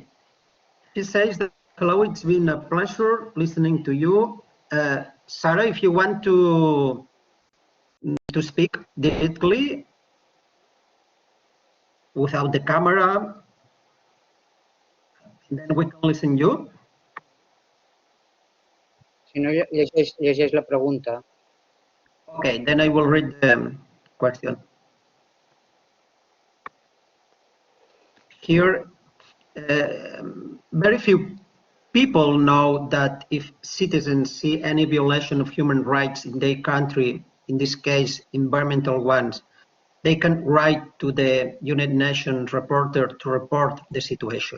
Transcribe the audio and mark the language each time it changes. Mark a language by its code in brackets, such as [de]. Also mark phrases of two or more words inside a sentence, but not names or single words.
[en] She says that, hello, it's been a pleasure listening to you. Sarah, if you want to speak directly without the camera, then we can listen to you. [ca] Si no, llegeix la pregunta. [en] Okay, then I will read the question. Here, very few people know that if citizens see any violation of human rights in their country, in this case, environmental ones, they can write to the United Nations reporter to report the situation.